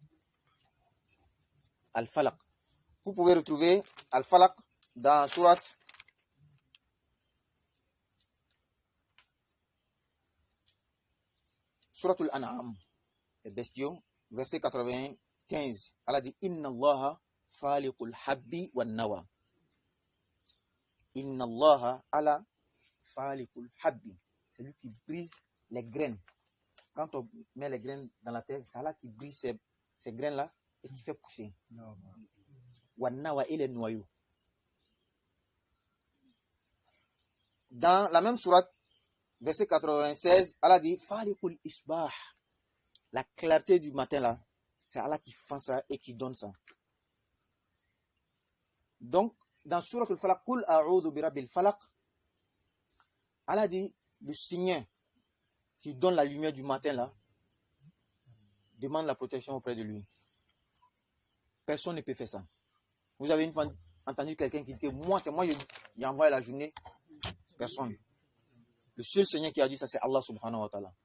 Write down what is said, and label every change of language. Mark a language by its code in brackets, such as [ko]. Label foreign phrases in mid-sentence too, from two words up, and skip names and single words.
[fr] Al-Falaq. Vous pouvez retrouver Al-Falaq dans Surat Suratul An'am, les bestiaux, verset 95. [ar] Allah dit إن الله فالق الحب والنوى. إن الله على فالق الحب. [fr] C'est lui qui brise les graines. Quand on met les graines dans la terre, c'est Allah qui brise ces graines-là et qui fait pousser. [ar] والنوى [fr] et les noyaux. Dans la même sourate, verset 96, Allah dit [ar] فالق الإصباح. [fr] La clarté du matin là, c'est Allah qui fait ça et qui donne ça. Donc, dans Sourate al-Falaq, [ar] قل أعوذ برب الفلق, [fr] Allah dit le signe qui donne la lumière du matin là, demande la protection auprès de lui. Personne ne peut faire ça. Vous avez une fois entendu quelqu'un qui dit que moi, c'est moi qui envoie la journée. Personne. Le seul Seigneur qui a dit ça, c'est Allah [ar] سبحانه وتعالى.